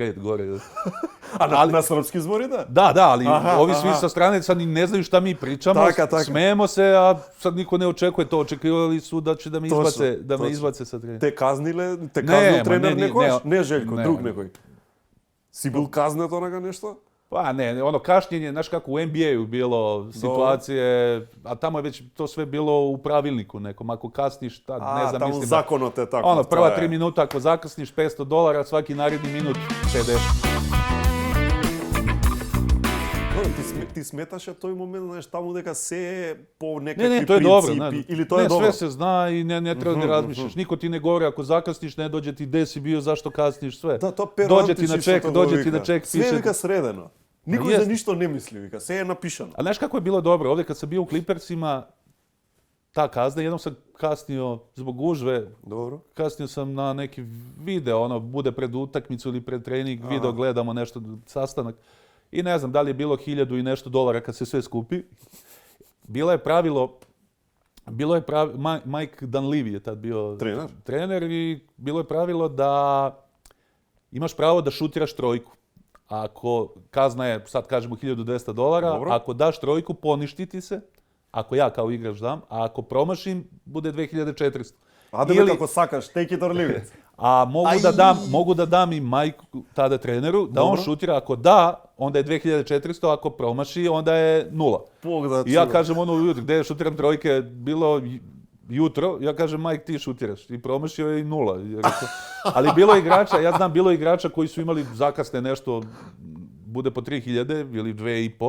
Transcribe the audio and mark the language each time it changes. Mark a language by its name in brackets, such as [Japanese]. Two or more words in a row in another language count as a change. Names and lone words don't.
[Serbian] red gore. [Macedonian] А на српски збори, да? [Serbian] Da, ali ovi svi sa strane sad ne znaju šta mi pričamo, smejemo se, a sad niko ne očekuje to. Očekivali su da će da me izbace sa treninga. [Macedonian] Те казнил тренер некош? Не Željko, друг некој. Си бил казнет онака нешто? [Serbian] Pa ne, ono kašnjenje, znaš kako u NBA-u bilo situacije, a tamo je već to sve bilo u pravilniku nekom, ako kasniš, ne znam, tamo mislim zakonot je tako. Ono, prva 3 minuta, ako zakasniš $500, svaki naredni minut 50. [Macedonian] Ти сметаше тој момент, знаеш, таму дека се е по некакви [Serbian] Ne, to je dobro. [Macedonian] принципи, или тоа е [Serbian] Ne, [Macedonian] добро? [Serbian] sve se zna i ne treba da razmišljaš. Niko ti ne govori ako zakasniš, ne dođe ti gde si bio, zašto kasniš, sve. [Macedonian] Да, тоа [Serbian] Dođe ti na ček, [Macedonian] Све [Serbian] piše. [Macedonian] вика средено. Никој за ништо не мисли, вика, се е напишано. [Serbian] A znaš kako je bilo dobro? Ovdje kad sam bio u Clippersima, ta kazna, jednom sam kasnio zbog gužve, Dobro. kasnio sam na neki video, ono, bude pred utakmicu ili pred trening, video gledamo nešto, sastanak. I ne znam da li je bilo $1000 i nešto kad se sve skupi. Bilo je pravilo, Mike Dunleavy je tad bio trener i bilo je pravilo da imaš pravo da šutiraš trojku. Ako kazna je, sad kažemo $1200, Dobro. ako daš trojku, poništi ti se. Ako ja kao igrač dam, a ako promašim, bude 2400. [Macedonian] Аде како сакаш, [English] take it or leave it. [Serbian] A mogu da dam i Majku, tada treneru, da on šutira. Ako da, onda je 2400, ako promaši, onda je 0. I ja kažem ono ujutro, gde šutiram trojke, bilo jutro, ja kažem Majk ti šutiraš. I promašio je i 0. Ali bilo je igrača, ja znam, bilo je igrača koji su imali zakasne nešto, bude po 3000 ili 2,5.